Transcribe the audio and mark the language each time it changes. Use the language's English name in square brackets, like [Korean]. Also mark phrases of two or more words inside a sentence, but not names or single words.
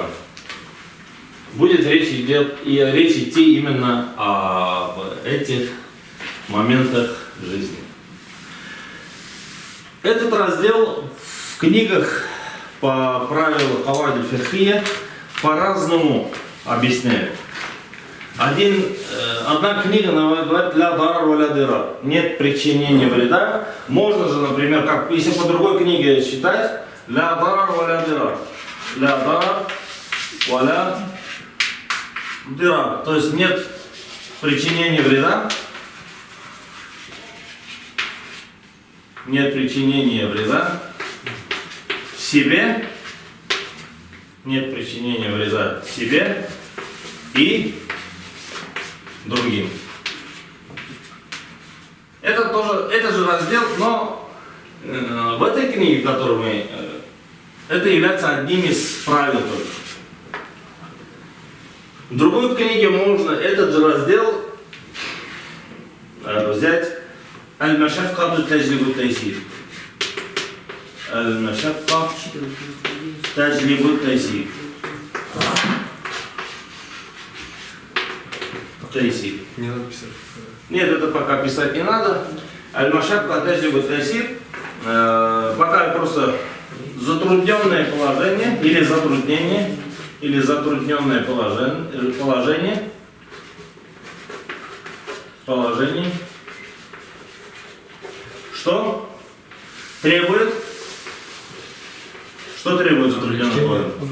[Russian] Будет речь идти именно об этих моментах жизни. Этот раздел в книгах по правилу Каваид аль-Фикхия по-разному объясняют. Одна книга говорит [Arabic] «لا ضرر ولا ضرار», [Russian] нет причинения вреда. Можно же, например, как если по другой книге считать [Arabic] «لا ضرر ولا ضرار», «لا ضرر ولا ضرار», [Russian] то есть нет причинения вреда, себе, нет причинения вреда себе и другим. Это же раздел, но в этой книге, которую мы, это является одним из правил только. В другой книге можно этот же раздел взять [Arabic] المشقة تجلب تيسير. المشقة تجلب تيسير. [Russian] Не надо писать. Нет, это пока писать не надо. [Arabic] المشقة تجلب تيسير. [Russian] Пока просто затрудненное положение или затруднение, или затрудненное положение, что требует затрудненное положение?